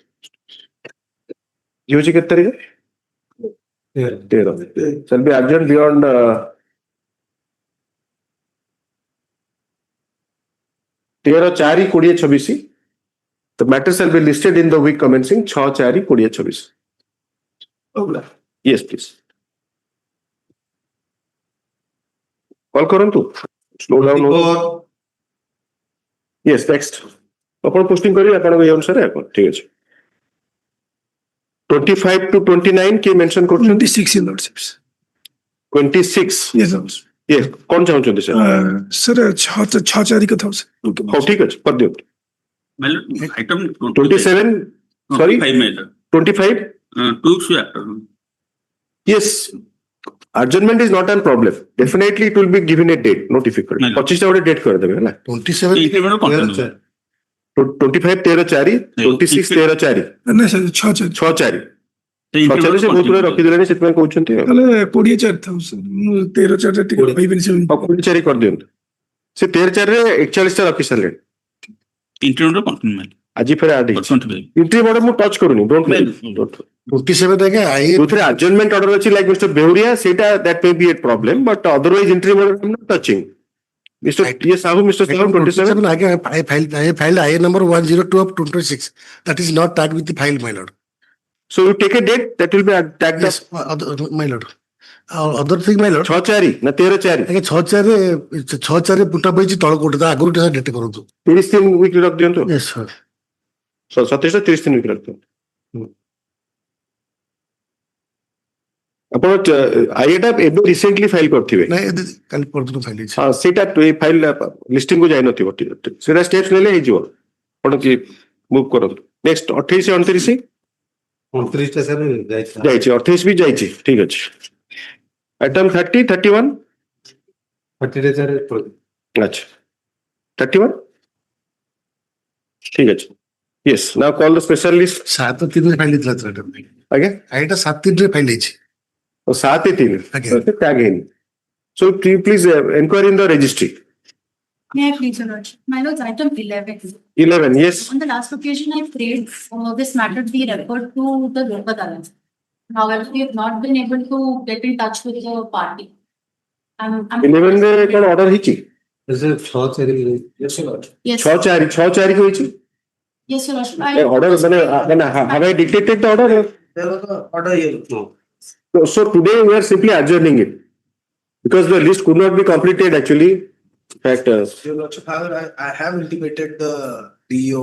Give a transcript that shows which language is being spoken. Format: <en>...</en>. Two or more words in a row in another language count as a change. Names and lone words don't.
<en>Shall be adjourned beyond 13/4/2026. The matter shall be listed in the week commencing 6/4/2026. Yes, please. Call କରନ୍ତୁ. Slow down. Yes, next.</en> <or>ଆପଣ posting କରିବେ ଆପଣଙ୍କ ଏଇ ଅନୁସାରେ ଆପଣ ଠିକ ଅଛି। 25 to 29 କିଏ mention କରୁଛନ୍ତି?</or> <en>26 in lordships. 26. Yes, sir. Yes,</en> <or>କଣ ଚାହୁଁଛନ୍ତି sir? Sir, 6/4 କଥା ହଉଛି। ହଉ ଠିକ ଅଛି କରିଦିଅନ୍ତୁ।</or> <en>Item 27, sorry? 25? 2 after. Yes. Adjournment is not a problem. Definitely it will be given a date, no difficult.</en> <or>25 टा ଗୋଟେ date କରିଦେବେ ହେଲା। 27 25 13/4, 26 13/4। ନା sir 6/4। 6/4 ସେ ବହୁତ ଗୁଡେ ରଖିଦେଲେଣି ସେଥିପାଇଁ କହୁଛନ୍ତି। ତାହେଲେ 24/4 ଥାଉ sir। ମୁଁ 13/4 ଟିକେ କହିବିନି ସେ। 24/4 କରିଦିଅନ୍ତୁ। ସେ 13/4 ରେ 41 ଟା ରଖି ସାରିଲେଣି।</or> <en>Interim continue.</en> <or>ଆଜି ଫେର ଆଡ୍ ହେଇଛି।</or> <en>interim order</en> <or>ମୁଁ ଟଚ୍ କରୁନି। 27 ଆଜ୍ଞା ଯୋଉଥିରେ</or> <en>adjournment order</en> <or>ଅଛି</or> <en>like Mr. Behuria ସେଇଟା that may be a problem but otherwise interim order I'm not touching. Mr. Sahoo 27 again I filed IA number 102 of 26. That is not tagged with the file, my lord. So you take a date that will be tagged Yes, my lord. Other thing, my lord.</en> <or>6/4 ନା 13/4 ଆଜ୍ଞା 6/4 ପୁଟା ପାଇଛି ତଳ କୋଟ ଆଗରୁ ଡେଟ୍ କରନ୍ତୁ। 30 ଦିନ ୱିକ୍ ରଖି ଦିଅନ୍ତୁ। Yes, sir. 27 30 ଦିନ ୱିକ୍ ରଖି ଦିଅନ୍ତୁ। ଆପଣ ଆଇଏଟା ଏବେ</or> <en>recently file</en> <or>କରିଥିବେ। ନାଇଁ କାଲି ପରଦିନ ଫାଇଲ ହେଇଛି। ହଁ ସେଇଟା</or> <en>file listing</en> <or>କୁ ଯାଇନଥିବ ସେଇଟା ଷ୍ଟେପ୍ସ ନେଲେ ହେଇଯିବ। ଆପଣ ମୁଭ୍ କରନ୍ତୁ। ନେକ୍ସଟ 28 29 29 ଟା ସାର୍ ଯାଇଛି 28 ବି ଯାଇଛି ଠିକ ଅଛି। ଆଇଟମ 30 31 30 ରେ ସାର୍ ଆଚ୍ଛା 31 ଠିକ ଅଛି।</or> <en>Yes, now call the specialist.</en> <or>7/3 ରେ ଫାଇଲ ହେଇଥିଲା ସାର୍। ଆଜ୍ଞା ଏଇଟା 7/3 ରେ ଫାଇଲ ହେଇଛି। 7/3</or> <en>Okay. tag in. So please inquire in the registry. May I please, Your Lordship? My lord's item 11. 11, yes. On the last occasion, I prayed this matter be referred to the Lok Adalat. However, we have not been able to get in touch with the party.</en> <or>11 ରେ କଣ order ହେଇଛି?</or> <en>Yes, 6/4 yes, Lord. Yes,</en> <or>6/4 କୁ ହେଇଛି।</or> <en>yes, Your Lordship. Order ମାନେ have I dictated the order? Order here. So today we are simply adjourning it because the list could not be completed actually. In fact, Your Lordship, I have intimated the DO.</en>